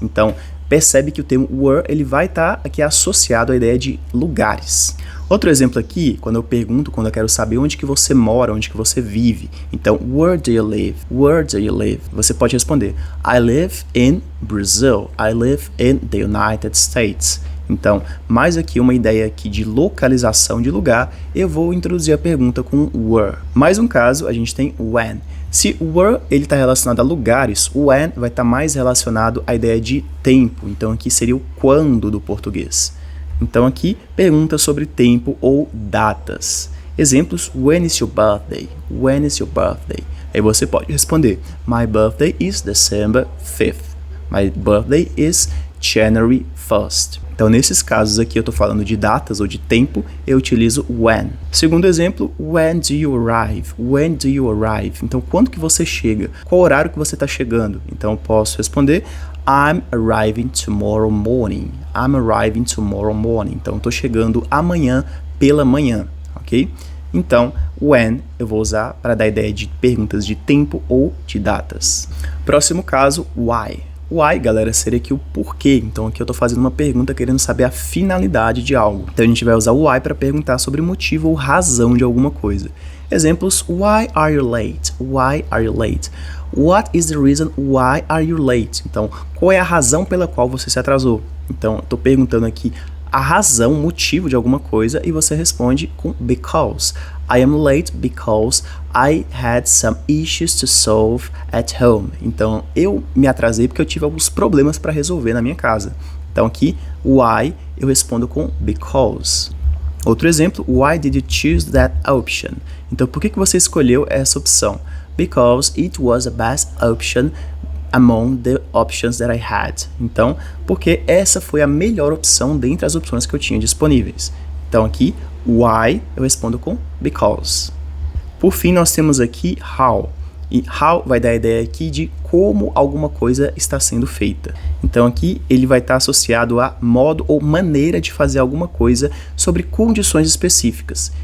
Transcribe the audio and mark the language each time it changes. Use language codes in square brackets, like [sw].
[pt] Então percebe que o termo where ele vai estar aqui associado à ideia de lugares. Outro exemplo aqui, quando eu quero saber onde que você mora, onde que você vive. [en] Então, where do you live? Where do you live? [pt] Você pode responder, [en] I live in Brazil. I live in the United States. [pt] Então, mais aqui uma ideia aqui de localização de lugar, eu vou introduzir a pergunta com where. Mais um caso, a gente tem when. Se o where ele está relacionado a lugares, o when vai estar mais relacionado à ideia de tempo. Então, aqui seria o quando do português. Então aqui, pergunta sobre tempo ou datas. [en] Exemplos, when is your birthday? When is your birthday? [pt] Aí você pode responder, [en] my birthday is December 5th. My birthday is January 1st. [pt] Então nesses casos aqui eu estou falando de datas ou de tempo, eu utilizo when. Segundo exemplo, [en] when do you arrive? When do you arrive? [pt] Então quando que você chega? Qual horário que você está chegando? Então eu posso responder, [en] I'm arriving tomorrow morning. I'm arriving tomorrow morning. [pt] Então, estou chegando amanhã pela manhã, ok? Então, when eu vou usar para dar ideia de perguntas de tempo ou de datas. Próximo caso, why. Why, galera, seria aqui o porquê. Então, aqui eu estou fazendo uma pergunta querendo saber a finalidade de algo. Então, a gente vai usar o why para perguntar sobre motivo ou razão de alguma coisa. [en] Exemplos, why are you late? Why are you late? What is the reason why are you late? [pt] Então, qual é a razão pela qual você se atrasou? Então, estou perguntando aqui a razão, o motivo de alguma coisa e você responde com because. [en] I am late because I had some issues to solve at home. [pt] Então, eu me atrasei porque eu tive alguns problemas para resolver na minha casa. Então, aqui, why, eu respondo com because. Outro exemplo, [en] why did you choose that option? [pt] Então, por que você escolheu essa opção? [en] Because it was the best option among the options that I had. [pt] Então, porque essa foi a melhor opção dentre as opções que eu tinha disponíveis. Então, aqui, why, eu respondo com because. Por fim, nós temos aqui how. E how vai dar a ideia aqui de como alguma coisa está sendo feita. Então aqui ele vai estar associado a modo ou maneira de fazer alguma coisa sobre condições específicas.